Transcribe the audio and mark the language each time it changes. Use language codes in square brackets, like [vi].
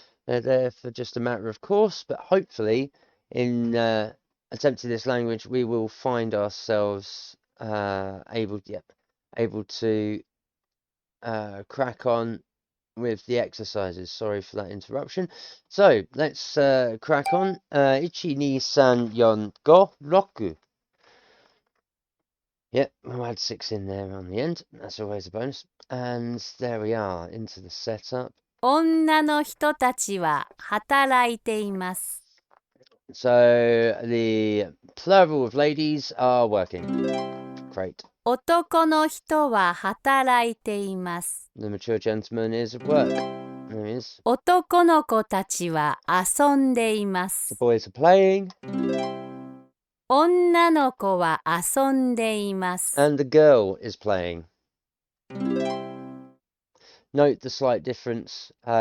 [en] They're there for just a matter of course, but hopefully in attempting this language, we will find ourselves able to crack on with the exercises. Sorry for that interruption. So let's crack on. [ja] Ichi, ni, san, yon, go, roku. [en] Yep, we'll add 6 in there on the end. That's always a bonus. And there we are, into the setup. [ja] 女の人たちは働いています。 [en] So the plural of ladies are working. Great. [ja] 男の人は働いています。 [en] The mature gentleman is at work. There he is. [ja] 男の子たちは遊んでいま [en] The [ja] す。 [en] boys are playing. [ja] 女の子は遊んでいます。 [en] And the girl is playing. Note the slight difference.